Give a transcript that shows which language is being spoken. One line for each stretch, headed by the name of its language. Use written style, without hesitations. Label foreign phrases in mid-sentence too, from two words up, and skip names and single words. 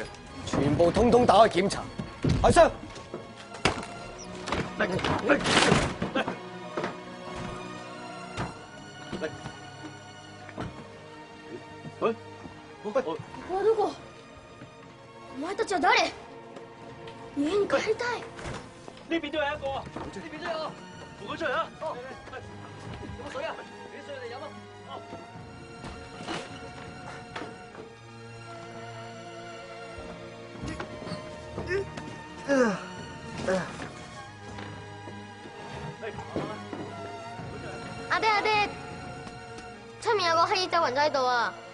Cantonese: 全部通通打開檢查。開槍！我如果
Japanese: お前たちは誰？家に帰りたい。
Cantonese: 呢邊都有一個啊！呢邊都有，扶佢出嚟啊！哦，有冇水啊？俾啲水嚟飲啊！哦。阿爹，出面有個黑衣走魂咗喺度啊！